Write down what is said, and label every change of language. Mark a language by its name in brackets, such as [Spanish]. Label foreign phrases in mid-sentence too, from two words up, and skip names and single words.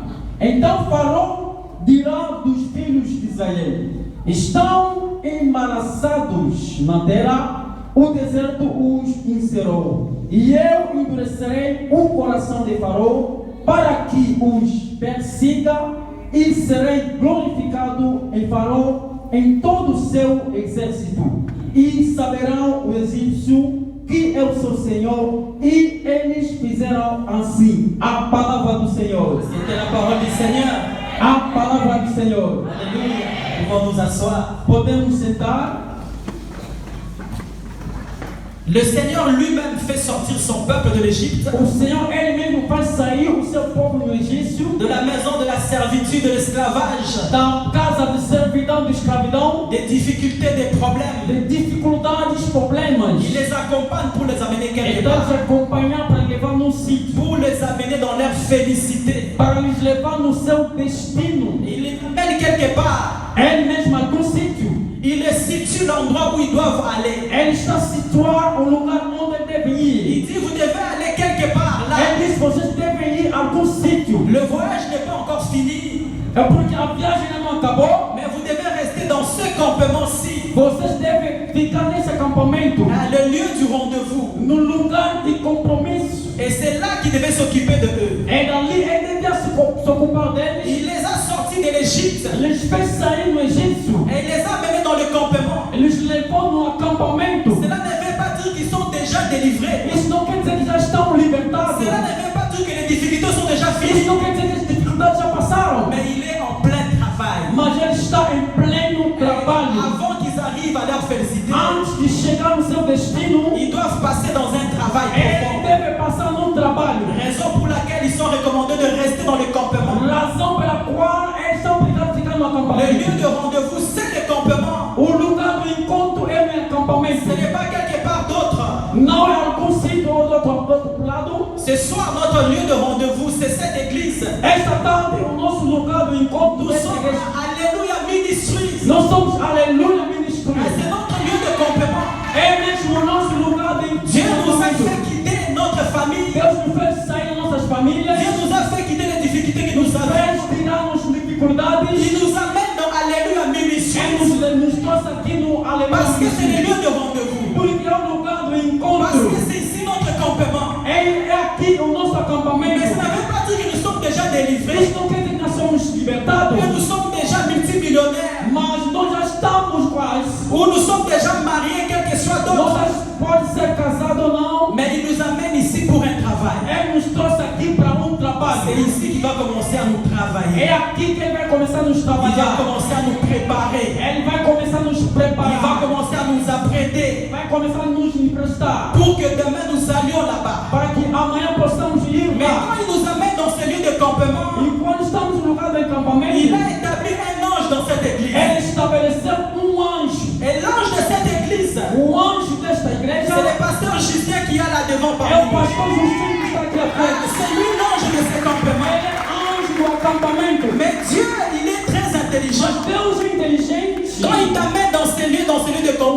[Portuguese] Então Faraó dirá dos filhos de Israel: estão embaraçados na terra, o deserto os encerrou, e eu endurecerei o coração de Faraó para que os persiga, e serei glorificado em Faraó em todo o seu exército, e saberão o egípcio que eu sou o Senhor, e eles fizeram assim. A palavra do Senhor. [French] C'était la parole du Seigneur. [Portuguese] A palavra do Senhor. [French] Alléluia. Pouvons nous asseoir. [Portuguese] Podemos sentar. [French] Le Seigneur lui-même fait sortir son peuple de l'Égypte, [Portuguese] O Senhor, Ele mesmo faz sair o seu povo no Egito, [French] de la maison de la servitude, de l'esclavage, [Portuguese] da casa de servidão, de escravidão, [French] des difficultés, des problèmes. [Portuguese] de dificuldades, problemas. [French] Il les accompagne pour les amener quelque [Portuguese] Então, [French] part, [Portuguese] te acompanhar para levar no sítio, [French] pour les amener dans leur félicité. [Portuguese] para lhes levar no seu destino. [French] Il les mène quelque part. [Portuguese] Ele mesmo, algum sítio. [French] Il les situe l'endroit où ils doivent aller. [Portuguese] Ele está situado no lugar onde ele deve ir. [French] Il dit: vous devez aller quelque part là. [Portuguese] Ele diz: vocês devem ir a algum sítio. [French] Le voyage n'est pas encore fini, [Portuguese] É porque a viagem ainda não acabou. [French] mais vous devez rester dans ce campement-ci, [Portuguese] Vocês devem ficar nesse acampamento, [French] le lieu du rendez-vous. [Portuguese] no lugar de compromisso. [French] Et c'est là qu'il devait s'occuper de eux. [Portuguese] É dali, ele devia se ocupar deles. [French] Il les a sortis de l'Égypte [Portuguese] Eles fez sair no Egito. [French] et il les a menés dans le campement. [Portuguese] Eles levou no acampamento. [French] Cela ne veut pas dire qu'ils sont déjà délivrés. [Portuguese] Isso não quer dizer que já estão libertados. [French] Cela ne veut pas dire que les difficultés sont déjà [Portuguese] Isso [French] finies. [Portuguese] não quer dizer que as dificuldades já passaram. [French] Mais il est en plein travail. [Portuguese] Mas ele está em pleno trabalho. [French] Avant qu'ils arrivent à leur félicité, [Portuguese] Antes de chegar no seu destino, [French] ils doivent passer dans un travail [Portuguese] ele [French] profond. [Portuguese] deve passar num trabalho. [French] Raison pour laquelle ils sont recommandés de rester dans le campement. [Portuguese] Razão pela qual eles são obrigados a ficar no [French] Le lieu [Portuguese] acampamento. [French] de rendez-vous, c'est le campement. [Portuguese] O lugar do encontro é no acampamento. [French] Ce n'est pas quelque part d'autre. [Portuguese] Não é algum sítio ou do outro lado. [French] Ce soir, notre lieu de rendez-vous, c'est cette église. [Portuguese] Esta tarde, o nosso lugar do encontro [French] Nous [Portuguese] é [French] sommes [Portuguese] igreja. [French] Alléluia Ministries. [Portuguese] Nós somos Aleluia Ministry. [French] C'est notre lieu de campement. [Portuguese] É mesmo o nosso lugar de [French] Dieu nous a [Portuguese] encontro. [French] fait quitter notre famille. [Portuguese] Deus nos fez sair das nossas famílias. [French] Dieu nous a fait quitter les difficultés que nous avons. [Portuguese] Fez tirar-nos dificuldades. [French] Il nous amène dans Alléluia Ministries. [Portuguese] Nos trouxe aqui no [French] Parce que [Portuguese] Aleluia [French] c'est le [Portuguese] Ministry. [French] lieu de rendez-vous. [Portuguese] Porque é o lugar do [French] Parce [Portuguese] encontro. [French] que c'est ici notre campement. [Portuguese] É aqui o nosso [French] Mais [Portuguese] acampamento. [French] ça ne veut pas dire que nous sommes déjà délivrés. [Portuguese] Isso não quer dizer que nós somos libertados. [French] Que nous sommes déjà multimillionnaires. [Portuguese] Mas nós já estamos quase. [French] Ou nous sommes déjà mariés, quel que soit [Portuguese] Nós [French] d'autre. [Portuguese] já pode ser casado ou não. [French] Mais il nous amène ici pour un travail. [Portuguese] Ele nos trouxe aqui para [French] C'est [Portuguese] trabalho. [French] ici qu'il va commencer à nous travailler. [Portuguese] É aqui que ele vai começar a nos [French] Il va [Portuguese] trabalhar. [French] commencer à nous préparer. [Portuguese] Ele vai começar a nos [French] Il va [Portuguese] preparar. [French] commencer à nous apprêter prêter [Portuguese] vai começar a nos emprestar [French] pour que demain nous allions là-bas. [Portuguese] para que amanhã possamos ir [French] Mais [Portuguese] lá. [French] quand il nous amène dans ce lieu de campement, [Portuguese] E quando estamos no lugar do [French] il [Portuguese] acampamento, [French] a établi un ange dans cette église. [Portuguese] ele estabeleceu anjo. [French] Et l'ange de cette église, [Portuguese] O anjo desta igreja [French] c'est le pasteur Justin qui est là devant [Portuguese] é o [French] parmi nous. [Portuguese] pastor Justinho que está aqui à Ah, frente. [French] c'est lui l'ange de ce campement. [Portuguese] Ele é anjo do acampamento. [French] Mais Dieu, il est très intelligent. [Portuguese] Mas Deus é inteligente. [French] Quand il t'amène dans ce lieu de campement,